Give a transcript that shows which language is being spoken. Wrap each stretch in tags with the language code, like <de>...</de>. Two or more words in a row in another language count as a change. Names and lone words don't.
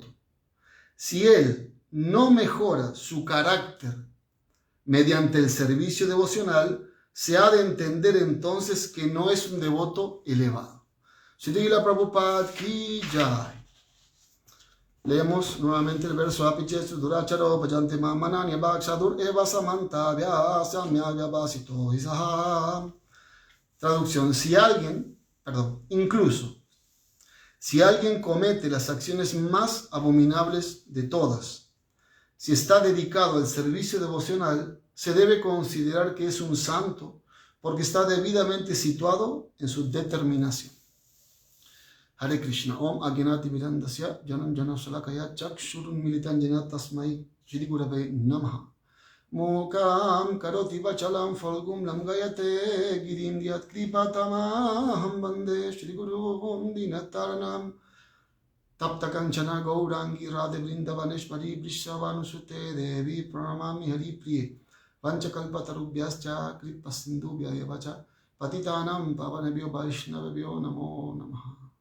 <es>Si él no mejora su carácter mediante el servicio devocional, se ha de entender entonces que no es un devoto elevado.</es> <hi>श्रील प्रभुपाद की जय.</hi> <es>Leemos nuevamente el verso</es> <sa>अपि चेत् सुदुराचारो भजते माम् अनन्यभाक् साधुर् एव स मन्तव्यः सम्यग् व्यवसितो हि सः.</sa> <es>Traducción: incluso si alguien comete las acciones más abominables de todas, si está dedicado al servicio devocional, se debe considerar que es un santo porque está debidamente situado en su determinación.</es> <sa>हरे कृष्ण. ॐ अज्ञान तिमिरान्धस्य ज्ञानाञ्जन शलाकया चक्षुर् उन्मीलितं येन तस्मै श्री गुरवे नमः. मूकं करोति वाचालं पङ्गुं लङ्घयते गिरिम् यत्कृपा तमहं वन्दे श्रीगुरुं दीनतारणम् तप्त काञ्चन गौराङ्गि राधे वृन्दावनेश्वरि वृषभानुसुते देवि प्रणमामि हरिप्रिये वाञ्छाकल्पतरुभ्यश्च कृपासिन्धुभ्य एव च पतितानां पावनेभ्यो वैष्णवेभ्यो नमो नमः.</sa>